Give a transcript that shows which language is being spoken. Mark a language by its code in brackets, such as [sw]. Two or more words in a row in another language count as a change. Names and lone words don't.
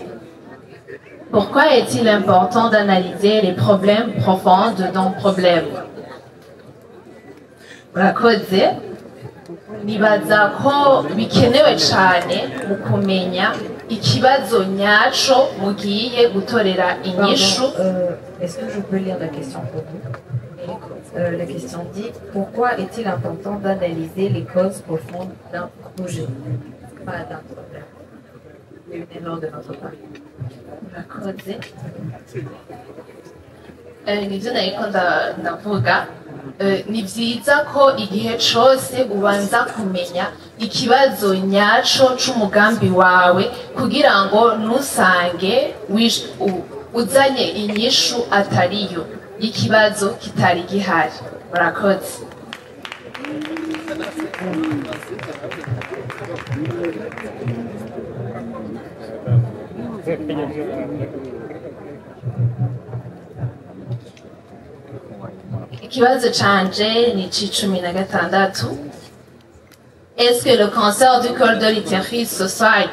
[fr] Pourquoi est-il important d'analyser les problèmes profonds de nos problèmes? [rn] Murakoze. nibaza ko bikenewe cyane mu kumenya ikibazo nyaco mugiye gutorera inyishu. [fr] Est-ce que je peux lire la question pour vous? La question dit, pourquoi est-il important d'analyser les causes profondes d'un projet, pas d'un problème? Il y a une erreur de notre part. [rn] Murakoze. Nivyo nariko ndavuga, ni vyiza ko igihe cose ubanza kumenya ikibazo nyaco c'umugambi wawe kugira ngo ntusange uzanye inyishu atariyo ikibazo kitari gihari. Murakoze. Ikibazo canje ni c'16. [fr] Est-ce que le cancer du col de l'utérus se soigne?